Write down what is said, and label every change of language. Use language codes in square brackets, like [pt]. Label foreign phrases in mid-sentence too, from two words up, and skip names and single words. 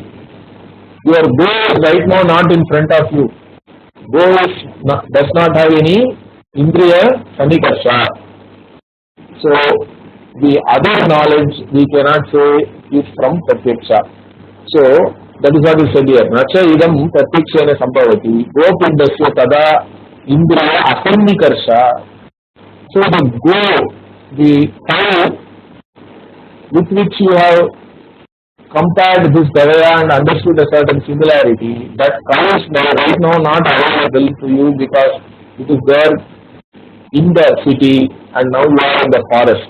[en] Your goal is right now not in front of you. Goal does not have any [sa] Indriya Sannigarsha. [en] So, the other knowledge we cannot say is from Pratyaksha. So, that is what is said here. [sa] Nacha idam pratyakshena sambhavati. Gopindasya tada Indriya asannikarsha. [en] So, the go, the time with which you have compared this Gavaya and understood a certain similarity, that cow is right now not available to you because it is there in the city and now you are in the forest.